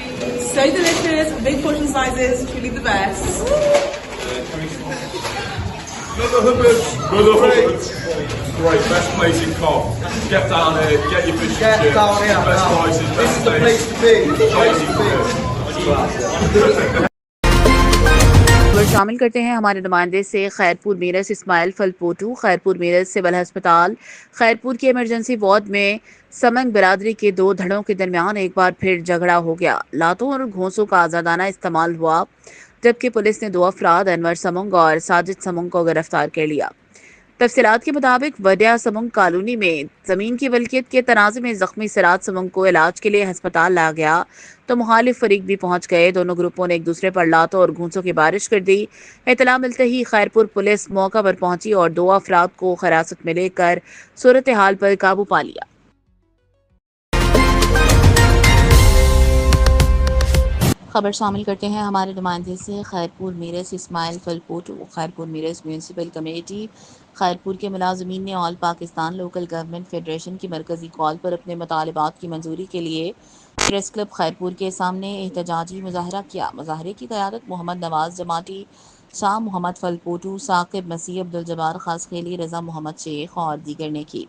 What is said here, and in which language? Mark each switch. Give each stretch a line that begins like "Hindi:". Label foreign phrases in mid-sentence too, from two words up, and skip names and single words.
English: So delicious, big portion sizes, truly the best. Mother Hubbard. Great, best place in Cov. Get down here, get your fish and Get chips. down here Best now. prices, This best is the taste. place to be. Amazing food.
Urdu: خبر شامل کرتے ہیں ہمارے نمائندے سے خیرپور میرس اسماعیل پھلپوٹو. خیرپور میرس سول اسپتال خیرپور کی
English: emergency ward
Urdu: میں سمنگ برادری کے دو دھڑوں کے درمیان ایک بار پھر جھگڑا ہو گیا. لاتوں اور گھونسوں کا آزادانہ استعمال ہوا، جبکہ پولیس نے دو افراد انور سمنگ اور ساجد سمنگ کو گرفتار کر لیا. تفصیلات کے مطابق وڈیا سمنگ کالونی میں زمین کی ولکیت کے تنازعے میں زخمی سراج سمنگ کو علاج کے لیے ہسپتال لایا گیا تو مخالف فریق بھی پہنچ گئے. دونوں گروپوں نے ایک دوسرے پر لاتوں اور گھونسوں کی بارش کر دی۔ اطلاع ملتے ہی خیرپور پولیس موقع پر پہنچی اور دو افراد کو حراست میں لے کر صورت حال پر قابو پا لیا. خبر شامل کرتے ہیں ہمارے نمائندے سے خیرپور میرس اسماعیل پھلپوٹو. خیرپور میرس
English: municipal committee
Urdu: خیرپور کے ملازمین نے
English: All Pakistan Local Government Federation
Urdu: کی مرکزی کال پر اپنے مطالبات کی منظوری کے لیے
English: press club
Urdu: خیرپور کے سامنے احتجاجی مظاہرہ کیا. مظاہرے کی قیادت محمد نواز جماتی، شاہ محمد پھلپوٹو، ثاقب مسیح، عبدل جبار خاصخیلی، رضا محمد شیخ اور دیگر نے کی.